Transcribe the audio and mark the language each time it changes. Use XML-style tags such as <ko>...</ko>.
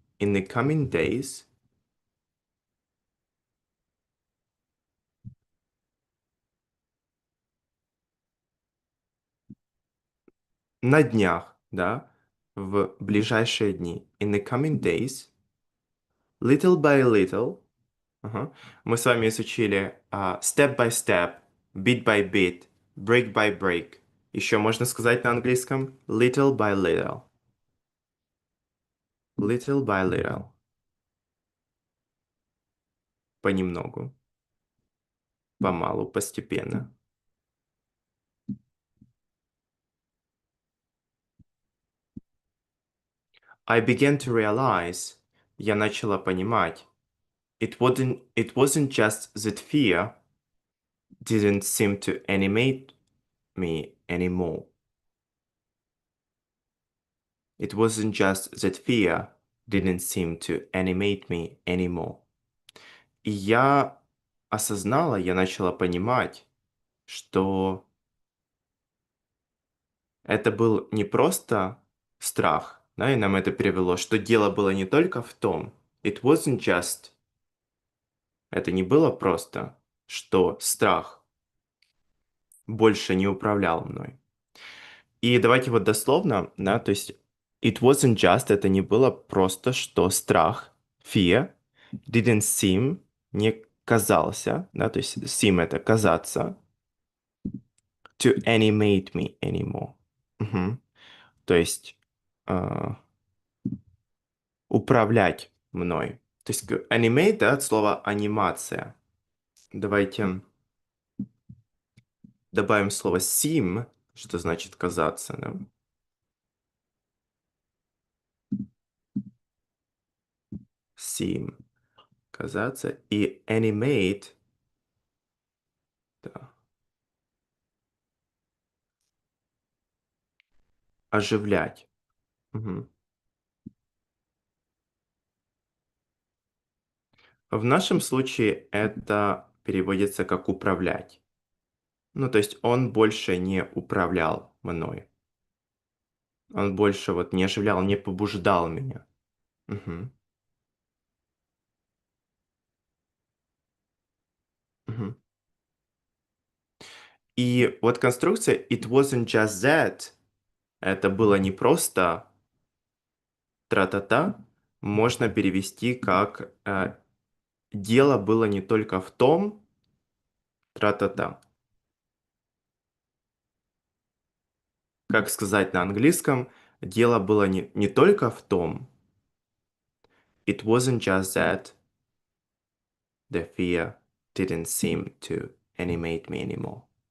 <en>In the coming days,</en> <ru>на днях, да, в ближайшие дни.</ru> <en>In the coming days, little by little, ага,</en> <ru>мы с вами изучили</ru> <en>step by step, bit by bit, break by break.</en> <ru>Еще можно сказать на английском</ru> <en>little by little. Little by little.</en> <ru>Понемногу, помалу, постепенно.</ru> <en>I began to realize,</en> <ru>я начала понимать,</ru> <en>it wasn't just that fear didn't seem to animate me anymore. It wasn't just that fear didn't seem to animate me anymore.</en> <ru>И я осознала, я начала понимать, что это был не просто страх, да, и нам это привело, что дело было не только в том,</ru> <en>it wasn't just,</en> <ru>это не было просто, что страх больше не управлял мной. И давайте вот дословно, да, то есть</ru> <en>it wasn't just,</en> <ru>это не было просто, что страх, fear,</ru> <en>didn't seem,</en> <ru>не казался, да, то есть seem это казаться,</ru> <en>to animate me anymore.</en> <ru>Мгм. То есть а, управлять мной. То есть animate, да, от слова анимация. Давайте добавим слово seem, что значит казаться, да? Seem, казаться. И animate, да, оживлять. Мгм. В нашем случае это переводится как управлять. Ну, то есть он больше не управлял мной. Он больше вот не оживлял, не побуждал меня. Мгм. Мгм. И вот конструкция</ru> <en>it wasn't just that,</en> <ru>это было не просто тра-та-та, можно перевести как дело было не только в том, тра-та-та. Как сказать на английском, дело было не только в том,</ru> <en>it wasn't just that, the fear didn't seem to animate me anymore.</en>